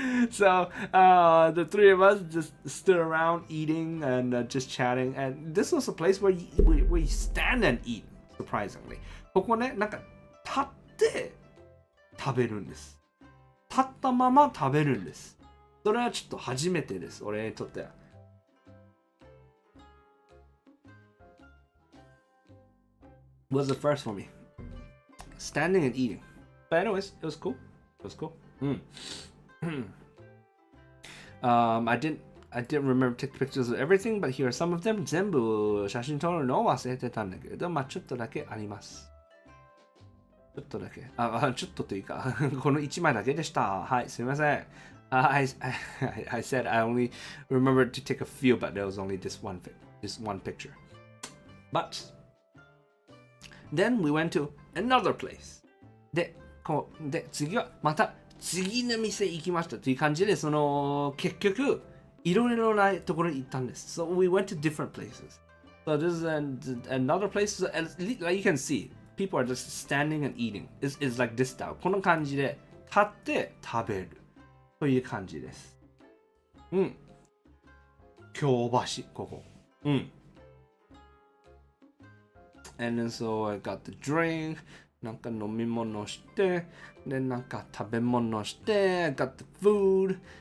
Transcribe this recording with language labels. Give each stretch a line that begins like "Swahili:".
English: So the three of us just stood around eating and just chatting, and this was a place where we stand and eat. Surprisingly,
Japanese: ここね、なんか立って食べるんです。立ったまま食べるんです。それはちょっと初めてです。俺にとっては。
English: Was the first for me. Standing and eating. But anyways, it was cool. It was cool. I didn't remember to take pictures of everything, but here are some of them.
Japanese: 全部写真撮るのを忘れてたんだけれど、まあちょっとだけあります。ちょっとだけ。ちょっとというか、この1枚だけでした。はい、すみません。
English: I said I only remembered to take a few, but there was only this one picture. But then we went to another place.
Japanese: で、次はまた次の店行きましたという感じで、その結局いろいろなところに行ったんです。
English: So we went to different places. So this is another place. So, like you can see, people are just standing and eating. It's like this style.
Japanese: この感じで立って食べるという感じです。京橋ここ。
English: And then so I got the drink.
Japanese: なんか飲み物して、でなんか食べ物して、
English: I got the food,